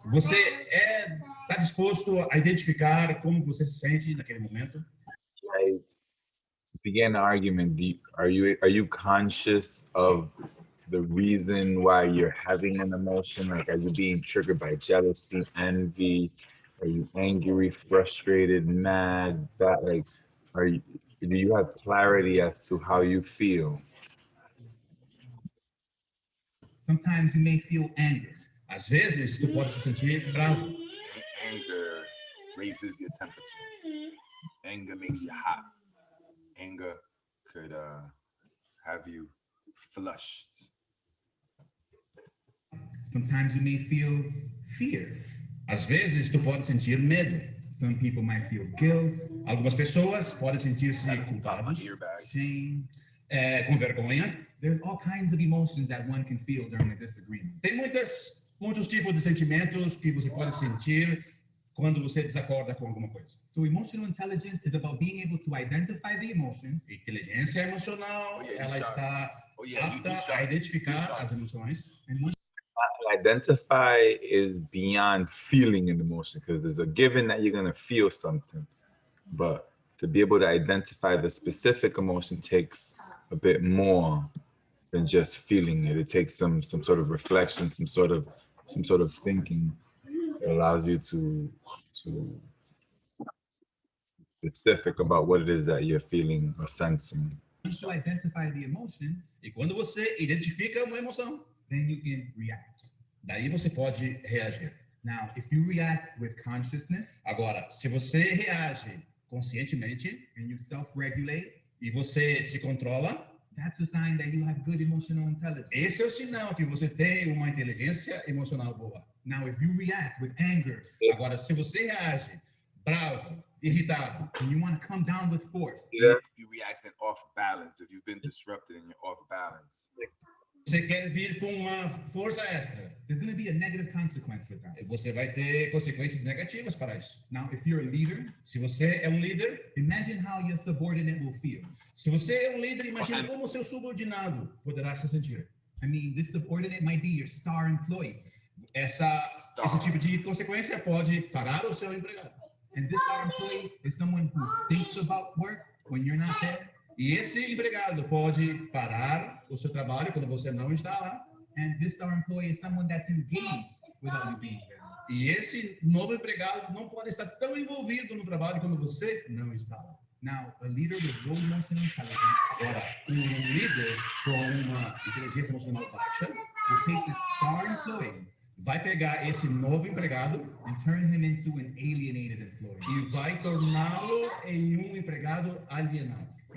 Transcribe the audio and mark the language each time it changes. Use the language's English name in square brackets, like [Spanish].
[Portuguese] Você está disposto a identificar como você se sente naquele momento? [English] Like, begin an argument. Are you conscious of the reason why you're having an emotion? Like, are you being triggered by jealousy, envy? Are you angry, frustrated, mad? That like, Do you have clarity as to how you feel? Sometimes you may feel anger. [Portuguese] Às vezes, tu pode se sentir bravo. [English] Anger raises your temperature. Anger makes you hot. Anger could have you flushed. Sometimes you may feel fear. [Portuguese] Às vezes, tu pode sentir medo. [English] Some people might feel guilt. [Portuguese] Algumas pessoas podem sentir-se culpados, shame, com vergonha. [English] There's all kinds of emotions that one can feel during a disagreement. [Portuguese] Tem muitos tipos de sentimentos que você pode sentir quando você desacorda com alguma coisa. [English] So emotional intelligence is about being able to identify the emotion. [Portuguese] Inteligência emocional, ela está apta a identificar as emoções. [English] And once identify is beyond feeling an emotion, because there's a given that you're going to feel something, but to be able to identify the specific emotion takes a bit more than just feeling it. It takes some sort of reflection, some sort of thinking that allows you to be specific about what it is that you're feeling or sensing. Once you identify the emotion, [Portuguese] e quando você identifica uma emoção, [English] then you can react. [Portuguese] Daí você pode reagir. [English] Now, if you react with consciousness, [Portuguese] agora, se você reage conscientemente [English] and you self-regulate, [Portuguese] e você se controla, [English] that's a sign that you have good emotional intelligence. [Portuguese] Esse é o sinal que você tem uma inteligência emocional boa. [English] Now, if you react with anger, [Portuguese] agora, se você reage bravo, irritado, [English] and you want to come down with force, if you react off balance, if you've been disrupted and you're off balance, [Portuguese] você quer vir com uma força extra, [English] there's going to be a negative consequence with that. [Portuguese] Você vai ter consequências negativas para isso. [English] Now, if you're a leader, [Portuguese] se você é um líder, [English] imagine how your subordinate will feel. [Portuguese] Se você é um líder, imagine como seu subordinado poderá se sentir. [English] I mean, this subordinate might be your star employee. [Portuguese] Esse tipo de consequência pode parar o seu empregado. [English] And this star employee is someone who thinks about work when you're not there. [Portuguese] E esse empregado pode parar o seu trabalho quando você não está lá. [English] And this star employee is someone that's engaged without you being there. [Portuguese] E esse novo empregado não pode estar tão envolvido no trabalho quando você não está lá. [English] Now, a leader with low emotional intelligence, [Portuguese] agora, líder com uma inteligência emocional baixa, [English] will take this star employee, [Portuguese] vai pegar esse novo empregado [English] and turn him into an alienated employee. [Portuguese] E vai torná-lo em um empregado alienado.